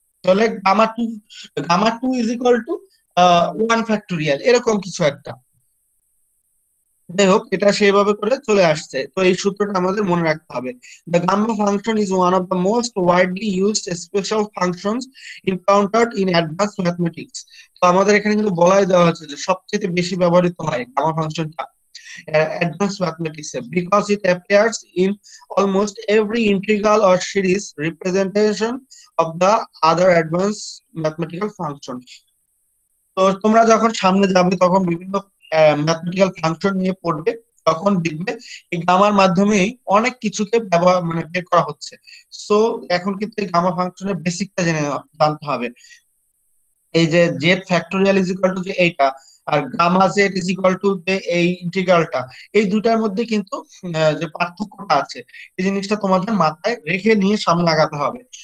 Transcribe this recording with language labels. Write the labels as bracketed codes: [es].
[bn] তাহলে gamma two is equal to one factorial, এরকম কিছু একটা। যাই হোক, এটা সেইভাবে করে চলে আসছে, তো এই সূত্রটা আমাদের মনে রাখতে হবে। [en] The gamma function is one of the most widely used special functions encountered in advance mathematics. [bn] তো আমাদের এখানে কিন্তু বলাই দেওয়া হচ্ছে যে সবচেয়ে বেশি ব্যবহৃত হয় গামা ফাংশনটা [en] advanced mathematics because it appears in almost every integral or series representation of the other advanced mathematical functions. [bn] তো তোমরা যখন সামনে যাবে তখন বিভিন্ন ম্যাথমেটিক্যাল ফাংশন নিয়ে পড়বে, তখন দেখবে এই গামার মাধ্যমেই অনেক কিছুকে ব্যবহার মানে বের করা হচ্ছে। সো এখন কিন্তু এই গামা ফাংশনের বেসিকটা জানতে হবে। এই যে Z factorial is equal to যে এইটা, আর gamma Z is equal to যে এই ইন্টিগ্রালটা, এই দুটার মধ্যে কিন্তু যে পার্থক্যটা আছে, এই জিনিসটা তোমাদের মাথায় রেখে নিয়ে সামনে আগাতে হবে।